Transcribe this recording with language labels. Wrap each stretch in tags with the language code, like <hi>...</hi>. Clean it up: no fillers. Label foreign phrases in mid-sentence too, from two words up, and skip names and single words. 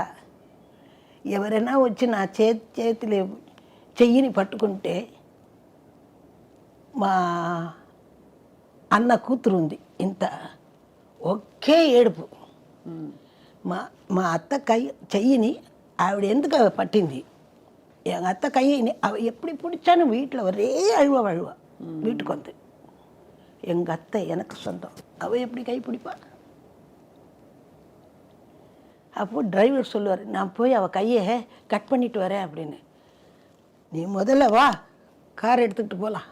<te>ఎవరైనా వచ్చి నా చేతిలో చెయ్యిని పట్టుకుంటే, మా అన్న కూతురు ఉంది ఇంత, ఒకే ఏడుపు. మా అత్త చెయ్యిని ఆవిడ ఎందుకు పట్టింది, అత్త కయ్యని</te> <ta>எப்படி பிடிச்சானு வீட்டில் ஒரே அழுவ வீட்டுக்கு வந்து. எங்கள் அத்தை எனக்கு சொந்தம், அவள் எப்படி கை பிடிப்பா? அப்போது டிரைவர் சொல்லுவார், நான் போய் அவள் கையை கட் பண்ணிட்டு வரேன் அப்படின்னு. நீ முதல்ல வா, கார் எடுத்துக்கிட்டு போகலாம்.</ta>